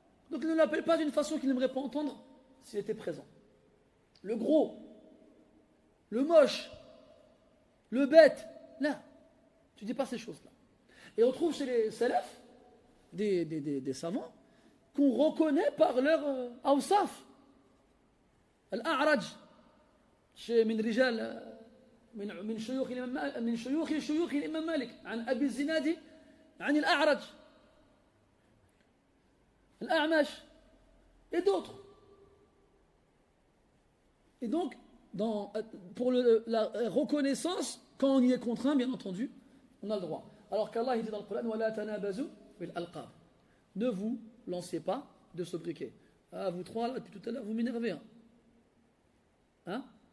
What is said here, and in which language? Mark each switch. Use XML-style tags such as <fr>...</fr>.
<fr>Donc il ne l'appelle pas d'une façon qu'il n'aimerait pas entendre s'il était présent. Le gros, le moche, le bête, là, tu dis pas ces choses-là. Et on trouve chez les salafs des savants qu'on reconnaît par leur awsaf.</fr> <ar>Al-A'raj,</ar> <fr>chez</fr> <ar>min rijal من شيوخ الإمام مالك عن أبي الزناد عن الأعرج الأعمش</ar> <fr>et d'autres. Et donc, pour la reconnaissance, quand on y est contraint, bien entendu, on a le droit. Alors qu'Allah dit dans le Coran,</fr> <ar>وَلَا تَنَابَزُوا بِالْأَلْقَابِ.</ar> <fr>Ne vous lancez pas de sobriquet. Ah, vous trois, là, depuis tout à l'heure, vous m'énervez. Hein?</fr>